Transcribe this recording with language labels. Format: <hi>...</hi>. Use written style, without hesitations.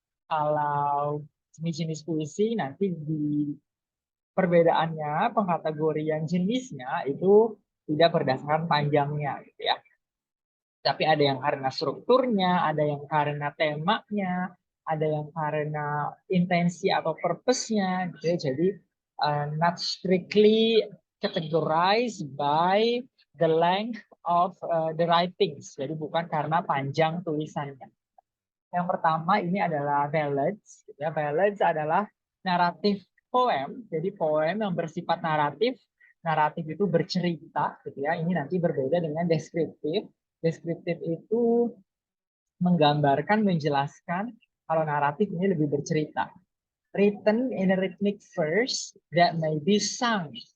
<id>Kalau jenis-jenis puisi nanti di perbedaannya, pengkategorian jenisnya itu tidak berdasarkan panjangnya, gitu ya. Tapi ada yang karena strukturnya, ada yang karena temanya, ada yang karena intensi atau purpose-nya, gitu ya. Jadi</id> <en>not strictly categorized by the length of the writings.</en> <id>Jadi bukan karena panjang tulisannya. Yang pertama ini adalah ballads. Gitu ya. Ballads adalah naratif poem. Jadi poem yang bersifat naratif. Naratif itu bercerita, gitu ya. Ini nanti berbeda dengan deskriptif. Deskriptif itu menggambarkan, menjelaskan. Kalau naratif ini lebih bercerita.</id> <en>Written in a rhythmic verse that may be sung.</en>